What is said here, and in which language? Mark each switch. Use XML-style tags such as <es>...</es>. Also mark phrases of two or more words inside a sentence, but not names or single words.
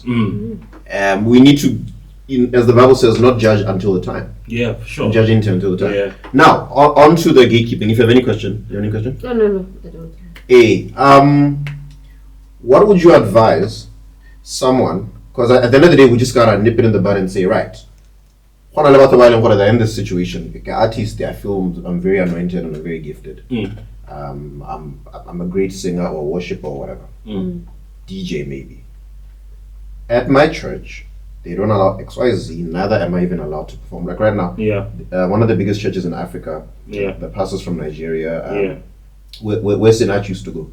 <en>We need to, as the Bible says, not judge until the time. Yeah, for sure. Judge until the time. Yeah. Now, on to the gatekeeping. If you have any question. No, I don't. What would you advise someone, because at the end of the day, we just gotta nip it in the bud and say, right,</en> <st>Hona le batho ba e leng gore</st> <en>they're in this situation. Like artists, I feel I'm very anointed and I'm very gifted. I'm a great singer or worshiper or whatever. DJ maybe. At my church, they don't allow XYZ, neither am I even allowed to perform. Like right now, one of the biggest churches in Africa, the pastors from Nigeria, where Sinach used to go.</en>